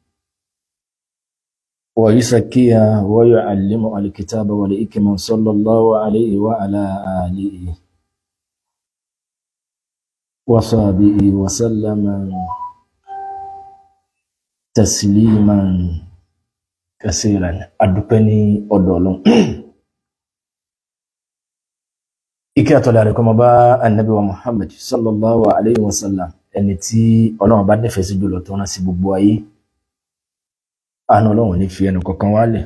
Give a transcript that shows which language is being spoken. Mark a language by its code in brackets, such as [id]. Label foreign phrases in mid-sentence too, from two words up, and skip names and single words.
[ar] ويزكيها ويعلمها الكتاب والحكمة صلى الله عليه وعلى آله وصحبه وسلم تسليما كثيرا. [yo] Adúpẹ́ ní ọ̀dọ̀ Ọlọ́run. Ìkẹ́ àtọ̀lá rẹ̀ kó máa bá Ànábì wa Muhammad [ar] صلى الله عليه وسلم, [yo] ẹni tí Ọlọ́run bá nífẹ̀ẹ́ sí jùlọ tó rán sí gbogbo ayé. Àánú Ọlọ́run ní fi ẹnu kankan wálẹ̀.